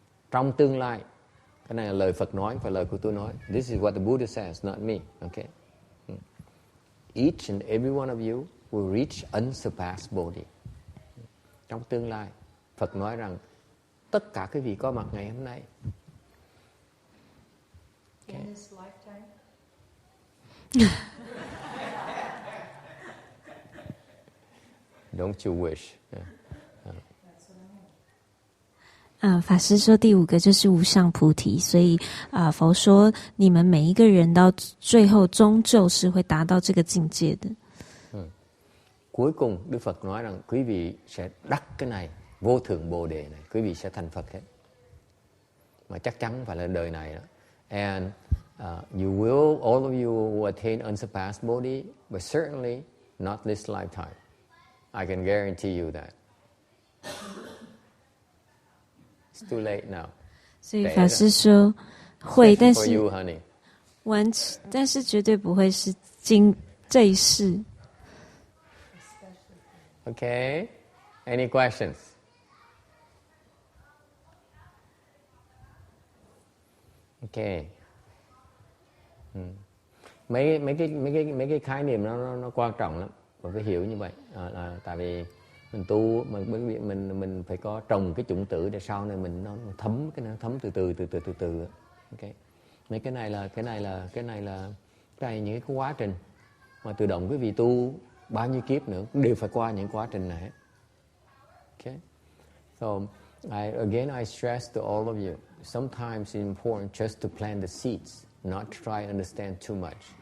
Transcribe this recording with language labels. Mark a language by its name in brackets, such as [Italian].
[Vietnamese] Trong tương lai, cái này là lời Phật nói, không phải lời của tôi nói. [English] This is what the Buddha says, not me. Okay? Each and every one of you will reach unsurpassed Bodhi. [Vietnamese] Trong tương lai, Phật nói rằng tất cả quý vị có mặt ngày hôm nay. [English] Okay. In this lifetime? Don't you wish? [Chinese] 法师说第5个就是无上菩提，所以佛说你们每一个人到最后终究是会达到这个境界的。 [Vietnamese] Cuối cùng Đức Phật nói rằng quý vị sẽ đắc cái này, vô thượng bồ đề này, quý vị sẽ thành Phật hết. Mà chắc chắn phải là đời này đó. [English] And you will, all of you will attain unsurpassed Bodhi, but certainly not this lifetime. I can guarantee you that. It's too late now. [Chinese] 所以法师说会，但 [English] For [Chinese] 是 [English] you, honey. [Chinese] 但是绝对不会是这一世。 [English] Okay. Any questions? Okay. [Vietnamese] Mấy cái khái niệm nó quan trọng lắm, và phải hiểu như vậy. Là tại vì mình tu mình phải có trồng cái chủng tử để sau này mình nó thấm, cái nó thấm từ từ. Okay. Mấy cái này là những cái quá trình mà tự động quý vị tu bao nhiêu kiếp nữa cũng đều phải qua những quá trình này. Okay. [English] So I stress to all of you, sometimes it's important just to plant the seeds, not to try to understand too much.